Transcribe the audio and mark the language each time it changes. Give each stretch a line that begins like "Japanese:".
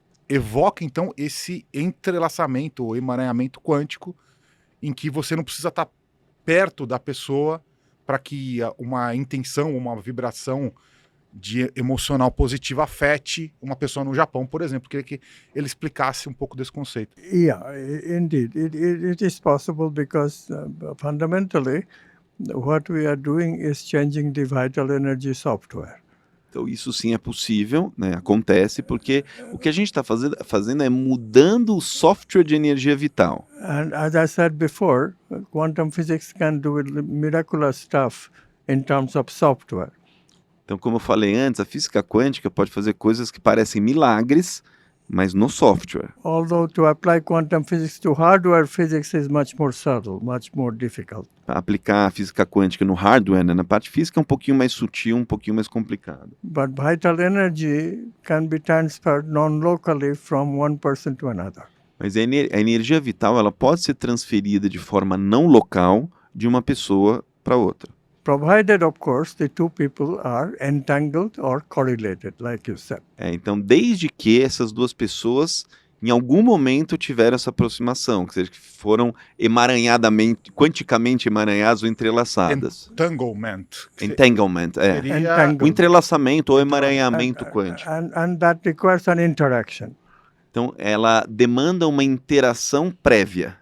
Portuguese: evoca, então, esse entrelaçamento ou emaranhamento quântico em que você não precisa estar perto da pessoa para que uma intenção, uma vibração de emocional positiva afete uma pessoa no Japão, por exemplo. Queria que ele explicasse um pouco desse conceito.
English: Yeah, indeed. It is possible because fundamentally what we are doing is changing the vital energy software.
Portuguese: Então isso sim é possível, né? Acontece porque o que a gente está fazendo é mudando o software de energia vital.
English: And as I said before, quantum physics can do miraculous stuff in terms of software.
Portuguese: Então, como eu falei antes, a física quântica pode fazer coisas que parecem milagres, mas no software.
English: Although to apply quantum physics to hardware physics is much more subtle, much more difficult.
Portuguese: Para aplicar a física quântica no hardware, né? Na parte física é um pouquinho mais sutil, um pouquinho mais complicado.
English: But vital energy can be transferred non-locally from one person to another.
Portuguese: Mas a energia vital ela pode ser transferida de forma não local de uma pessoa para outra.
English: Provided, of course, the two people are entangled or correlated, like you said.
Portuguese: Então, desde que essas duas pessoas, em algum momento, tiveram essa aproximação, que seja, que foram quanticamente emaranhadas ou entrelaçadas.
English: Entanglement. Entanglement,
Portuguese: Seria
English: Entangled.
Portuguese: O entrelaçamento ou emaranhamento quântico.
English: And that requires an interaction.
Portuguese: Então, ela demanda uma interação prévia.